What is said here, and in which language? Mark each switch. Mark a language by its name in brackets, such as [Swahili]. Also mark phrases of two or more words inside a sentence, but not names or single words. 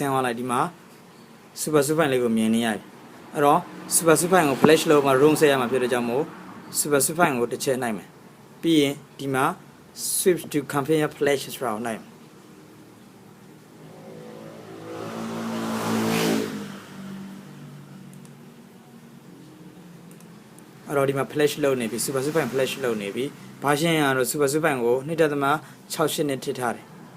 [Burmese] င်းသွားလိုက်ဒီမှာ super လေးကိုမြင်နေရတယ်အဲ့တော့ super ကို flash လုပ်မှာ room ဆက်ရမှာဖြစ်တဲ့ကြောင့်မို့ super ကိုတစ်ချက်နှိုက်မယ်ပြီးရင်ဒီမှာ [English] switch to configure flash [Burmese] ဆိုတာကိုနှိုက်မယ် အဲ့တော့ဒီမှာ flash လုပ်နေပြီ [English] super flash [Burmese] လုပ်နေပြီဘာရှင်းရတော့ super ကို 2.68 နဲ့ထစ်ထားတယ်